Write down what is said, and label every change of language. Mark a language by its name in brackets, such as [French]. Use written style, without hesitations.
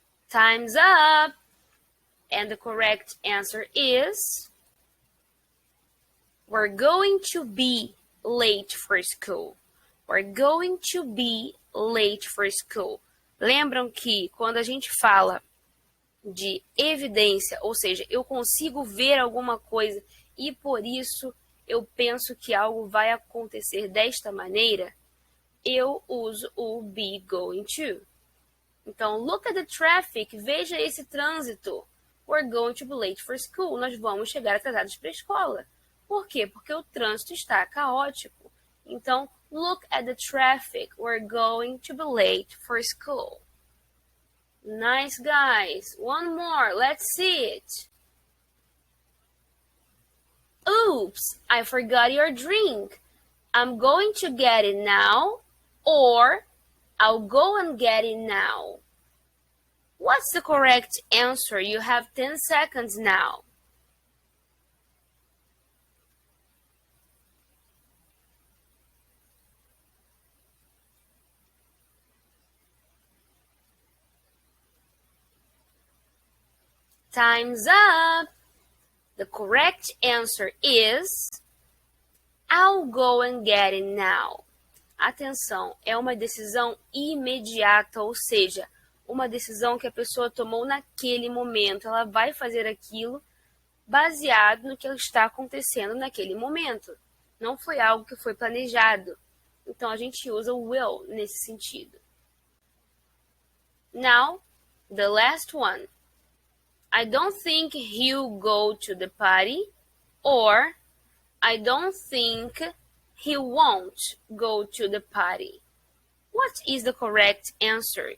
[English] Time's up! And the correct answer is, we're going to be late for school. We're going to be late for school. [Portuguese] Lembram que quando a gente fala de evidência, ou seja, eu consigo ver alguma coisa e por isso eu penso que algo vai acontecer desta maneira, eu uso o be going to. Então, [English] look at the traffic, [Portuguese] veja esse trânsito. [English] We're going to be late for school. [Portuguese] Nós vamos chegar atrasados para a escola. Por quê? Porque o trânsito está caótico. Então, [English] look at the traffic. We're going to be late for school. Nice, guys. One more. Let's see it. Oops, I forgot your drink. I'm going to get it now, or I'll go and get it now. What's the correct answer? You have 10 seconds now. Time's up! The correct answer is I'll go and get it now. [Portuguese] Atenção, é uma decisão imediata, ou seja, uma decisão que a pessoa tomou naquele momento. Ela vai fazer aquilo baseado no que está acontecendo naquele momento. Não foi algo que foi planejado. Então, a gente usa o will nesse sentido. [English] Now, the last one. I don't think he'll go to the party, or I don't think he won't go to the party. What is the correct answer?